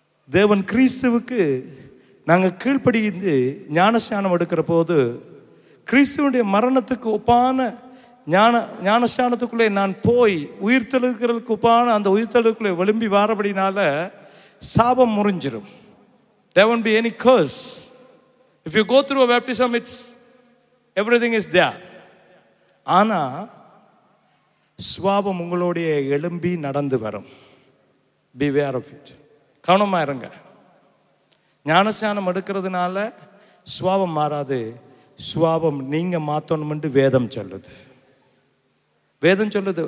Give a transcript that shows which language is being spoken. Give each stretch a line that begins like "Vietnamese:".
Tamil: தேவன் கிறிஸ்துவுக்கு நாங்கள் கீழ்ப்படிந்து ஞானஸ்நானம் எடுக்கிற போது கிறிஸ்துவனுடைய மரணத்துக்கு ஒப்பான ஞானஸ்நானத்துக்குள்ளே நான் போய் உயிர்த்தெழுகிறதுக்கு ஒப்பான அந்த உயிர்த்தெழுக்குள்ளே விளம்பி வாரபடினால சாபம் முறிஞ்சிடும்.
English: There won't be any curse. If you go through a baptism, everything is there.
Tamil: ஆனா சுவாபம் உங்களுடைய எழும்பி நடந்து வரும்.
English: Beware of it.
Tamil: கவனமா இருங்க. ஞானஸ்நானம் எடுக்கிறதுனால சுவாபம் மாறாது. சுவாபம் நீங்க மாத்தணும்னு வேதம் சொல்லுது. வேதம் சொல்லுது.